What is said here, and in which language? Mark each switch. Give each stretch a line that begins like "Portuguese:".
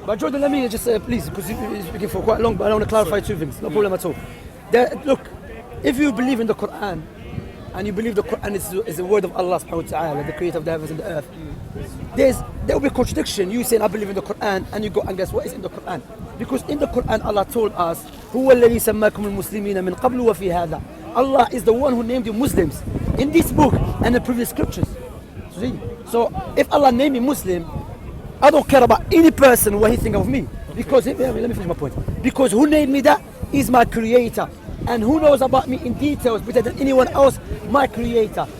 English: But Jordan, let me just please, because you've been speaking for quite long, but I want to clarify two things. No problem at all. Look, if you believe in the Quran, and you believe the Quran is the word of Allah subhanahu wa ta'ala, the creator of the heavens and the earth, there will be a contradiction. You saying I believe in the Quran, and you go and guess what is in the Quran? Because in the Quran Allah told us,
Arabic: هو الذي سماكم المسلمين من قبل وفي هذا.
English: Allah is the one who named you Muslims in this book and the previous scriptures. See? So if Allah named me Muslim, I don't care about any person what he think of me. Because, let me finish my point. Because who named me that is my creator. And who knows about me in details better than anyone else? My creator.